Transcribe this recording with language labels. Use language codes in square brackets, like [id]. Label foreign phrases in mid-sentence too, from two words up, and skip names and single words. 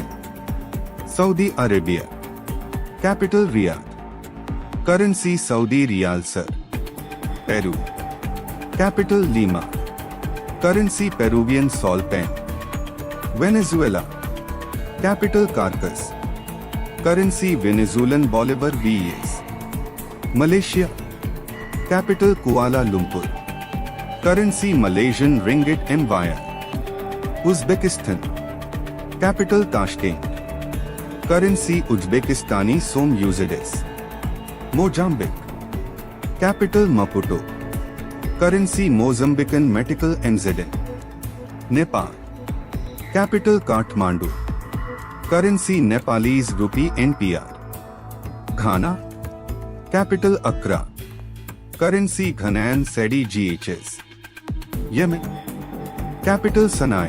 [en] Saudi Arabia. Capital Riyadh. Currency Saudi Riyal Sir. Peru. Capital Lima. Currency Peruvian Sol Pen. Venezuela. Capital Caracas. Currency Venezuelan Bolivar VS. Malaysia. Capital Kuala Lumpur. Currency Malaysian Ringgit Empire. Uzbekistan. Capital Tashkent. Currency Uzbekistani Som UZS. Mozambique. Capital Maputo. Currency Mozambican Metical MZN. Nepal. Capital Kathmandu. Currency Nepalese Rupee NPR. Ghana. Capital Accra. Currency Ghanaian Cedi GHS. Yemen. Capital Sana'a.